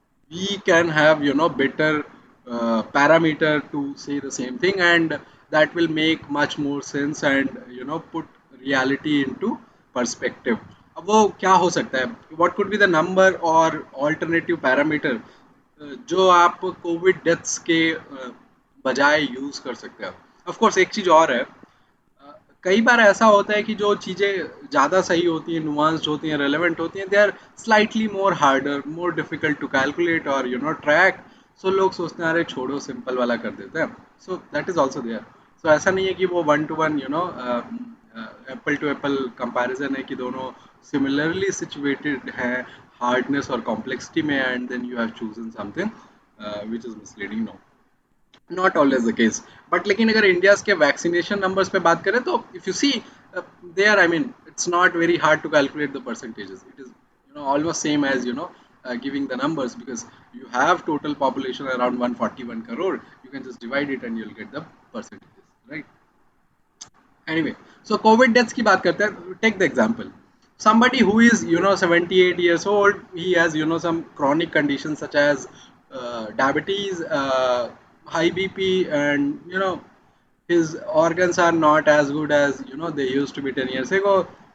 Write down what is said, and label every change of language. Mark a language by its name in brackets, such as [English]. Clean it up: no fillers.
[English] We can have better parameter to say the same thing, and that will make much more sense and put reality into perspective. [Hindi] अब वो क्या हो सकता है? [English] What could be the number or alternative parameter [Hindi] जो आप Covid deaths के बजाय यूज कर सकते हैं? ऑफ कोर्स एक चीज और है, कई बार ऐसा होता है कि जो चीज़ें ज़्यादा सही होती हैं, नुआंस्ड होती हैं, रेलेवेंट होती हैं, [English] They are slightly more harder, more difficult to calculate और track. [Hindi] सो लोग सोचते हैं अरे छोड़ो, सिंपल वाला कर देते हैं. [English] So that is also there. [Hindi] सो ऐसा नहीं है कि वो 1 to 1 Apple to Apple comparison है कि दोनों सिमिलरली सिचुएटेड हैं हार्डनेस और कॉम्प्लेक्सिटी में, [English] And then you have chosen something which is misleading. No, not always the case. But [Hindi] लेकिन अगर इंडिया के वैक्सीनेशन नंबर्स पे बात करें तो [English] If you see there, I mean it's not very hard to calculate the percentages. It is almost same as giving the numbers, because you have total population around 141 crore. You can just divide it and you'll get the percentages, right? Anyway, so COVID deaths [Hindi] की बात करते हैं. [English] Take the example. Somebody who is 78 years old, he has some chronic conditions such as diabetes, high BP, and his organs are not as good as they used to be 10 years ago.